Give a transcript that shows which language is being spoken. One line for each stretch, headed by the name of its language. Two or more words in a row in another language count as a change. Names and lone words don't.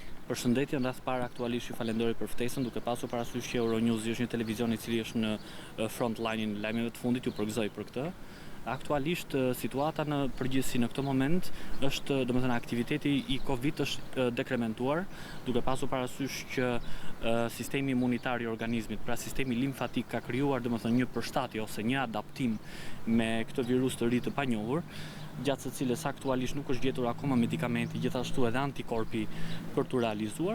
Albanian: Përshëndetje, rreth parë aktualisht ju falenderoj për ftesën, duke pasur parasysh që Euronews është një televizion I cili është në
English: front line-in
Albanian: e lajmeve të fundit, ju përgëzoj për këtë. Aktualisht situata në përgjithësi në këtë moment është, domethënë aktiviteti I Covid është dekrementuar, duke pasur parasysh që sistemi imunitar I organizmit, pra sistemi limfatik ka krijuar domethënë një përshtatje ose një adaptim me këtë virus të ri të panjohur, gjatë së cilës aktualisht nuk është gjetur akoma medikamenti, gjithashtu edhe antikorpi për tu realizuar.